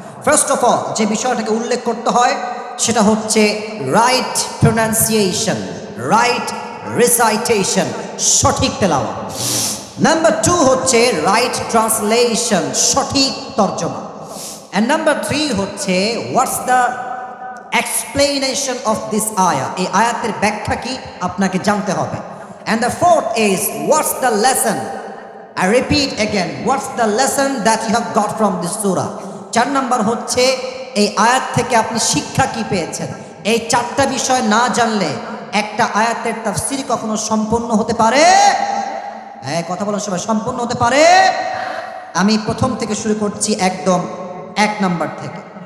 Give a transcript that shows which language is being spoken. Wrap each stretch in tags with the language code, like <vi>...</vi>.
<en>first of all,</en> <bn>যে বিষয়টাকে উল্লেখ করতে হয় সেটা হচ্ছে রাইট প্রোনাউন্সিয়েশন, রাইট রিসাইটেশন, সঠিক তেলাওয়াত। নাম্বার 2 হচ্ছে রাইট ট্রান্সলেশন, সঠিক তর্জমা। And number 3 হচ্ছে</bn> <en>what's the explanation of this ayah,</en> <bn>এই আয়াতের ব্যাখ্যা কি আপনাকে জানতে হবে।</bn> <en>And the 4th is what's the lesson, I repeat again, what's the lesson that you have got from this surah।</en> <bn>4 number হচ্ছে এই আয়াত থেকে আপনি শিক্ষা কি পেয়েছেন। এই 4টা বিষয় না জানলে একটা আয়াতের তাফসীর কখনো সম্পূর্ণ হতে পারে, কথা বলার সময় সম্পূর্ণ হতে পারে। আমি প্রথম থেকে শুরু করছি, একদম 1 নাম্বার থেকে।</bn>